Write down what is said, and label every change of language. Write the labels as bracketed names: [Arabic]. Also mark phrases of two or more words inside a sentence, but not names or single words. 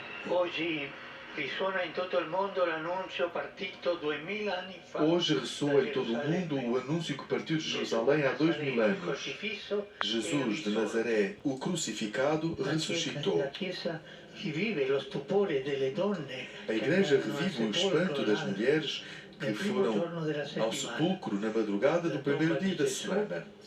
[Italian] Oggi risuona in tutto il mondo l'annuncio partito 2000 anni fa. [Portuguese] Hoje ressoa em todo o mundo o anúncio que partiu de Jerusalém há 2000 anos. Jesus de Nazaré, o crucificado, ressuscitou. A Igreja revive o espanto das mulheres que foram ao sepulcro na madrugada do primeiro dia da semana.